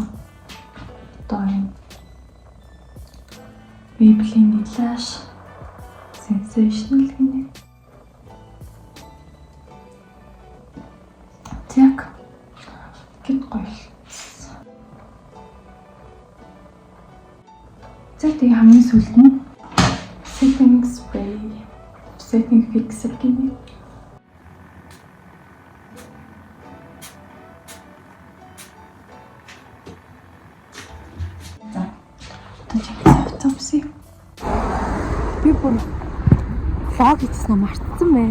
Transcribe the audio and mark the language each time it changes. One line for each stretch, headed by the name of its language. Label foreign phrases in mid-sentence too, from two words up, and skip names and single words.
Mongolian: Одоо энэ Maybelline Lash Sensational гэнэ. Тэг гэт гоё. За тэг хамгийн сүүлд нь
English: setting spray, setting fixer
Mongolian: гэнэ. Би бүр влог хийсэн мартсан байна.